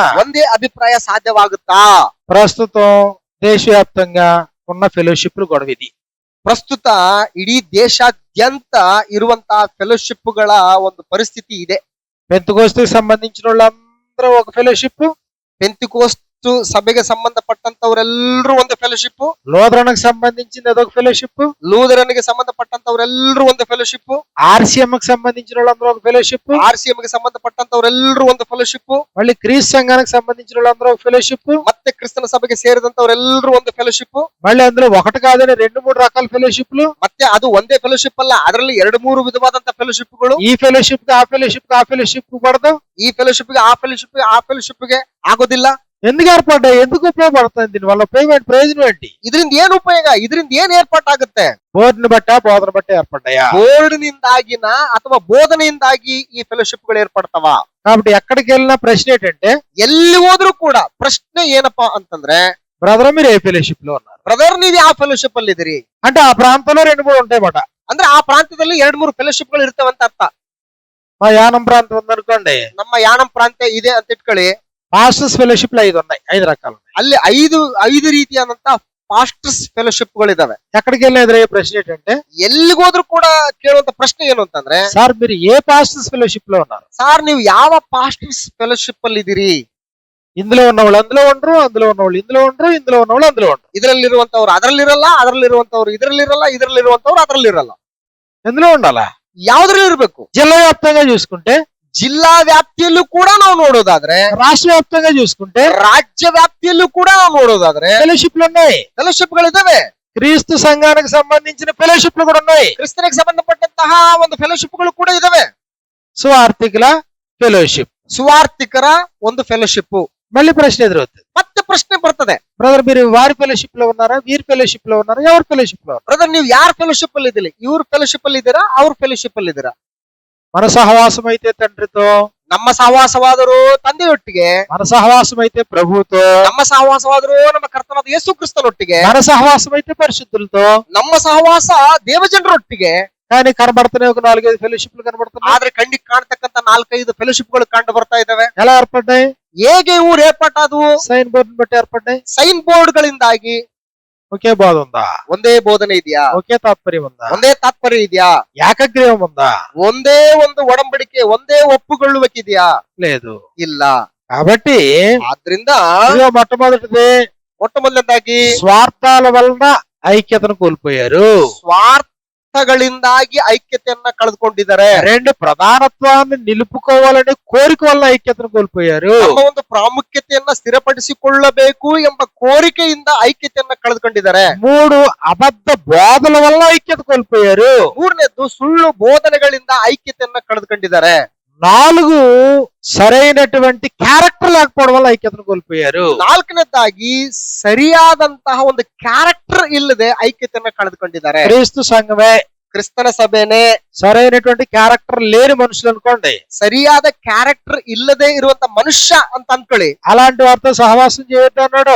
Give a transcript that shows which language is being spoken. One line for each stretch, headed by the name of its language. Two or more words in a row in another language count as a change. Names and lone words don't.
Kannada: ಒಂದೇ ಅಭಿಪ್ರಾಯ ಸಾಧ್ಯವಾಗುತ್ತಾ?
Telugu: ప్రస్తుతం దేశవ్యాప్తంగా ఉన్న ఫెలోషిప్లు గొడవ ఇది.
Kannada: ಪ್ರಸ್ತುತ ಇಡೀ ದೇಶಾದ್ಯಂತ ಇರುವಂತಹ ಫೆಲೋಶಿಪ್ಗಳ ಒಂದು ಪರಿಸ್ಥಿತಿ ಇದೆ.
Telugu: పెంతెకోస్తుకు సంబంధించిన వాళ్ళందరూ ఒక ఫెలోషిప్,
Kannada: ಪೆಂತಿಕೋಸ್ತು ಸಭೆಗೆ ಸಂಬಂಧಪಟ್ಟಂತವರೆಲ್ಲರೂ ಒಂದು ಫೆಲೋಶಿಪ್,
Telugu: లూథరన్కి సంబంధించింది అదొక ఫెలోషిప్,
Kannada: ಲೂಥರನ್ಗೆ ಸಂಬಂಧಪಟ್ಟಂತವರೆಲ್ಲರೂ ಒಂದು ಫೆಲೋಶಿಪ್,
Telugu: ఆర్సీఎం కి సంబంధించిన వాళ్ళందరూ ఒక ఫెలోషిప్,
Kannada: RCM ಗೆ ಸಂಬಂಧಪಟ್ಟಂತವರೆಲ್ಲರೂ ಒಂದು ಫೆಲೋಶಿಪ್,
Telugu: మళ్ళీ క్రీస్తు సంఘానికి సంబంధించిన వాళ్ళందరూ ఒక ఫెలోషిప్,
Kannada: ಮತ್ತೆ ಕ್ರಿಸ್ತನ ಸಭೆಗೆ ಸೇರಿದಂತವರೆಲ್ಲರೂ ಒಂದು ಫೆಲೋಶಿಪ್.
Telugu: మళ్ళీ అందులో ఒకటి కాదని 2-3 రకాల ఫెలోషిప్లు.
Kannada: ಮತ್ತೆ ಅದು ಒಂದೇ ಫೆಲೋಶಿಪ್ ಅಲ್ಲ, ಅದರಲ್ಲಿ 2-3 ವಿಧವಾದಂತ ಫೆಲೋಶಿಪ್ಗಳು.
Telugu: ఈ ఫెలోషిప్ ఆ ఫెలోషిప్ ఆ ఫెలోషిప్ పడదు.
Kannada: ಈ ಫೆಲೋಶಿಪ್ಗೆ ಆ ಫೆಲೋಶಿಪ್ಗೆ ಆ ಫೆಲೋಶಿಪ್ಗೆ ಆಗೋದಿಲ್ಲ.
Telugu: ఎందుకు ఏర్పడ్డాయి? ఎందుకు ఉపయోగపడుతుంది? దీని వల్ల ఉపయోగం ప్రయోజనం ఏంటి?
Kannada: ಇದರಿಂದ ಏನ್ ಉಪಯೋಗ? ಇದರಿಂದ ಏನ್ ಏರ್ಪಾಟಾಗುತ್ತೆ?
Telugu: బోర్డుని బట్ట బోధన బట్ట ఏర్పడ్డాయా?
Kannada: ಬೋರ್ಡ್ನಿಂದಾಗಿನ ಅಥವಾ ಬೋಧನೆಯಿಂದಾಗಿ ಈ ಫೆಲೋಶಿಪ್ಗಳು ಏರ್ಪಡ್ತಾವ.
Telugu: కాబట్టి ఎక్కడికి వెళ్ళినా ప్రశ్న ఏంటంటే,
Kannada: ಎಲ್ಲಿ ಹೋದ್ರೂ ಕೂಡ ಪ್ರಶ್ನೆ ಏನಪ್ಪಾ ಅಂತಂದ್ರೆ,
Telugu: బ్రదర్ మీరు ఏ ఫెలోషిప్ లో ఉన్నారు?
Kannada: ಬ್ರದರ್ ನೀವ್ ಯಾವ ಫೆಲೋಶಿಪ್ ಅಲ್ಲಿ ಇದೀರಿ?
Telugu: అంటే ఆ ప్రాంతంలో 2-3 ఉంటాయన్నమాట.
Kannada: ಅಂದ್ರೆ ಆ ಪ್ರಾಂತ್ಯದಲ್ಲಿ 2-3 ಫೆಲೋಶಿಪ್ಗಳು ಇರ್ತವಂತ ಅರ್ಥ.
Telugu: మా యానం ప్రాంతం ఉందనుకోండి,
Kannada: ನಮ್ಮ ಯಾಣಂ ಪ್ರಾಂತ್ಯ ಇದೆ ಅಂತ ಇಟ್ಕೊಳ್ಳಿ.
English: pastors fellowships
Telugu: 5 ఉన్నాయి, 5 రకాలు ఉన్నాయి.
Kannada: ಅಲ್ಲಿ ಐದು ರೀತಿಯಾದಂತ
English: pastors fellowships
Kannada: ಇದಾವೆ.
Telugu: ఎక్కడికి వెళ్ళినా ఎదురయ్యే ప్రశ్న ఏంటంటే,
Kannada: ಎಲ್ಲಿಗೋದ್ರೂ ಕೂಡ ಕೇಳುವಂತ ಪ್ರಶ್ನೆ ಏನು ಅಂತಂದ್ರೆ,
Telugu: సార్ మీరు ఏ
English: pastors fellowship
Telugu: లో ఉన్నారు?
Kannada: ಸಾರ್ ನೀವು ಯಾವ
English: pastors fellowship
Kannada: ಅಲ್ಲಿ ಇದೀರಿ?
Telugu: ఇందులో ఉన్నవాళ్ళు అందులో ఉండరు, అందులో ఉన్నవాళ్ళు ఇందులో ఉండరు, ఇందులో ఉన్నవాళ్ళు అందులో ఉండరు.
Kannada: ಇದರಲ್ಲಿರುವಂತವ್ರು ಅದರಲ್ಲಿರಲ್ಲ, ಅದರಲ್ಲಿರುವಂತವ್ರು ಇದರಲ್ಲಿರಲ್ಲ, ಇದರಲ್ಲಿರುವಂತವ್ರು ಅದರಲ್ಲಿರಲ್ಲ.
Telugu: ఎందులో ఉండాలా?
Kannada: ಯಾವ್ದ್ರಲ್ಲಿ ಇರ್ಬೇಕು?
Telugu: జిల్లా వ్యాప్తంగా చూసుకుంటే,
Kannada: ಜಿಲ್ಲಾ ವ್ಯಾಪ್ತಿಯಲ್ಲೂ ಕೂಡ ನಾವು ನೋಡೋದಾದ್ರೆ,
Telugu: రాష్ట్ర వ్యాప్తంగా చూసుకుంటే
Kannada: ರಾಜ್ಯ ವ್ಯಾಪ್ತಿಯಲ್ಲೂ ಕೂಡ ನಾವು ನೋಡೋದಾದ್ರೆ
Telugu: ఫెలోషిప్లు ఉన్నాయి.
Kannada: ಫೆಲೋಶಿಪ್ಗಳು ಇದಾವೆ.
Telugu: క్రీస్తు సంఘానికి సంబంధించిన ఫెలోషిప్లు కూడా ఉన్నాయి.
Kannada: ಕ್ರಿಸ್ತನಿಗೆ ಸಂಬಂಧಪಟ್ಟಂತಹ ಒಂದು ಫೆಲೋಶಿಪ್ಗಳು ಕೂಡ ಇದಾವೆ.
Telugu: సువార్థికుల ఫెలోషిప్,
Kannada: ಸುವಾರ್ಥಿಕರ ಒಂದು ಫೆಲೋಶಿಪ್,
Telugu: మళ్ళీ ప్రశ్న ఎదురవుతుంది.
Kannada: ಮತ್ತೆ ಪ್ರಶ್ನೆ ಬರ್ತದೆ,
Telugu: బ్రదర్ మీరు వారి ఫెలోషిప్ లో ఉన్నారా, వీరి ఫెలోషిప్ లో ఉన్నారా, ఎవరి ఫెలోషిప్ లో ఉన్నారా?
Kannada: ಬ್ರದರ್ ನೀವು ಯಾರ ಫೆಲೋಶಿಪ್ ಅಲ್ಲಿ ಇದ್ದೀರಿ? ಇವ್ರ ಫೆಲೋಶಿಪ್ ಅಲ್ಲಿ ಇದ್ದೀರಾ, ಅವ್ರ ಫೆಲೋಶಿಪ್ ಅಲ್ಲಿ ಇದ್ದೀರಾ?
Telugu: మన సహవాసం అయితే తండ్రితో,
Kannada: ನಮ್ಮ ಸಹವಾಸವಾದರೂ ತಂದೆಯೊಟ್ಟಿಗೆ,
Telugu: మన సహవాసం అయితే ప్రభువుతో,
Kannada: ನಮ್ಮ ಸಹವಾಸವಾದರೂ ನಮ್ಮ ಕರ್ತನಾದ ಯೇಸು ಕ್ರಿಸ್ತನೊಟ್ಟಿಗೆ,
Telugu: మన సహవాసం అయితే పరిశుద్ధులతో.
Kannada: ನಮ್ಮ ಸಹವಾಸ ದೇವಜನರೊಟ್ಟಿಗೆ.
Telugu: కానీ కనబడుతున్నాయి ఒక 4-5 ఫెలోషిప్లు కనబడుతున్నాయి.
Kannada: ಆದ್ರೆ ಕಣ್ಣಿಗೆ ಕಾಣ್ತಕ್ಕಂತ 4-5 ಫೆಲೋಶಿಪ್ ಗಳು ಕಂಡು ಬರ್ತಾ ಇದಾವೆ.
Telugu: ఎలా ఏర్పడ్డాయి?
Kannada: ಹೇಗೆ ಇವು ಏರ್ಪಟ್ಟಾದವು?
English: sign board
Telugu: బట్టి ఏర్పడ్డాయి.
English: sign board
Kannada: ಗಳಿಂದಾಗಿ.
Telugu: ఒకే బోధ ఉందా?
Kannada: ಒಂದೇ ಬೋಧನೆ ಇದೆಯಾ?
Telugu: ఒకే తాత్పర్యం ఉందా?
Kannada: ಒಂದೇ ತಾತ್ಪರ್ಯ ಇದೆಯಾ?
Telugu: ఏకగ్రీవం ఉందా?
Kannada: ಒಂದೇ ಒಂದು ಒಡಂಬಡಿಕೆ, ಒಂದೇ ಒಪ್ಪುಗೊಳ್ಳುವಿಕೆಇದೆಯಾ?
Telugu: లేదు.
Kannada: ಇಲ್ಲ.
Telugu: కాబట్టి
Kannada: ಆದ್ರಿಂದ
Telugu: ఇదిగో మొట్టమొదటిది,
Kannada: ಮೊಟ್ಟ ಮೊದಲನೇದಾಗಿ
Telugu: స్వార్థాల వలన ఐక్యతను కోల్పోయారు.
Kannada: ಸ್ವಾರ್ಥಗಳಿಂದಾಗಿ ಐಕ್ಯತೆಯನ್ನ ಕಳೆದುಕೊಂಡಿದ್ದಾರೆ.
Telugu: 2 ప్రధానత్వాన్ని నిలుపుకోవాలనే కోరిక వల్ల ఐక్యతను కోల్పోయారు.
Kannada: ನಮ್ಮ ಒಂದು ಪ್ರಾಮುಖ್ಯತೆಯನ್ನ ಸ್ಥಿರಪಡಿಸಿಕೊಳ್ಳಬೇಕು ಎಂಬ ಕೋರಿಕೆಯಿಂದ ಐಕ್ಯತೆಯನ್ನ ಕಳೆದುಕೊಂಡಿದ್ದಾರೆ.
Telugu: 3 అబద్ధ బోధల వల్ల ఐక్యత కోల్పోయారు.
Kannada: ಮೂರನೇದ್ದು ಸುಳ್ಳು ಬೋಧನೆಗಳಿಂದ ಐಕ್ಯತೆಯನ್ನ ಕಳೆದುಕೊಂಡಿದ್ದಾರೆ.
Telugu: 4 సరైనటువంటి క్యారెక్టర్ లేకపోవడం వల్ల ఐక్యతను కోల్పోయారు.
Kannada: ನಾಲ್ಕನೇದಾಗಿ ಸರಿಯಾದಂತಹ ಒಂದು ಕ್ಯಾರೆಕ್ಟರ್ ಇಲ್ಲದೆ ಐಕ್ಯತೆಯನ್ನ ಕಳೆದುಕೊಂಡಿದ್ದಾರೆ.
Telugu: క్రీస్తు సంఘమే
Kannada: ಕ್ರಿಸ್ತನ ಸಭೆನೇ
Telugu: సరైనటువంటి క్యారెక్టర్ లేని మనుషులు అనుకోండి,
Kannada: ಸರಿಯಾದ ಕ್ಯಾರೆಕ್ಟರ್ ಇಲ್ಲದೆ ಇರುವಂತ ಮನುಷ್ಯ ಅಂತ ಅನ್ಕೊಳ್ಳಿ.
Telugu: అలాంటి వారితో సహవాసం చేయొద్దు అన్నాడు.